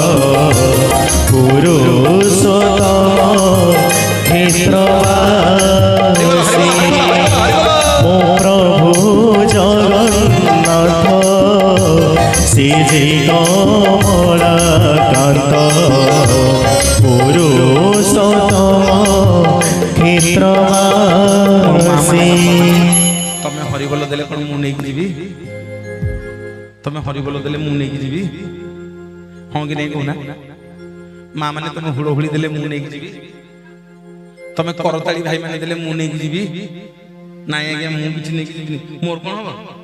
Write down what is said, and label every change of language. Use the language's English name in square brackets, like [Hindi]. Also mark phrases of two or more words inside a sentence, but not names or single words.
[Odia] ପୁରୁଷୋତ୍ତମ କ୍ଷେତ୍ରବାସୀ ମୋ ପ୍ରଭୁ ଜଗନ୍ନାଥ ଶ୍ରୀ କମଳା କାନ୍ତ ପୁରୁଷୋତ୍ତମ କ୍ଷେତ୍ରବାସୀ ତମେ ହରିବୋଲ ଦେଲେ କଣ ମୁଁ ନେଇକି ଯିବି? ତମେ ହରିବୋଲ ଦେଲେ ମୁଁ ନେଇକି ଯିବି? ହଁ କି ନେଇ କହୁନା? ମା ମାନେ ତମେ ହୁଳହୁଳି ଦେଲେ ମୁଁ ନେଇକି ଯିବି? ତମେ କରତାଳି ଭାଇ ମାନେ ଦେଲେ ମୁଁ ନେଇକି ଯିବି? ନାଇଁ ଆଜ୍ଞା ମୁଁ କିଛି ନେଇକି ଯିବିନି। ମୋର କଣ ହବ?